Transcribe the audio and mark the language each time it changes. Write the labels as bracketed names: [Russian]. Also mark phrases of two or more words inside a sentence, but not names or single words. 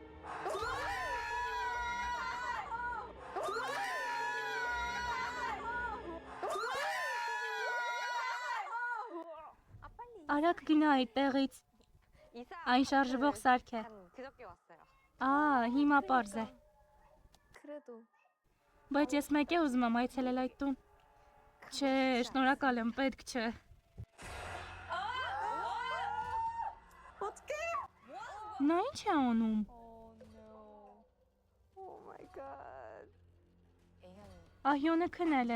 [Armenian] Արագ գնա այդտեղից։ [Korean] 이사. [Armenian] Այն շարժվող սարք է։ [Korean] 그저께 왔어요. [Armenian] Հիմա պարզ է։ [Korean] 그래도 [Armenian] Բայց ես մեկ է ուզում եմ այցելել այդ տուն։ Չէ, շնորհակալ եմ, պետք չէ։ Նա ինչ է անում։ [English] Oh my god. [Armenian] Ահյոնը քնել է։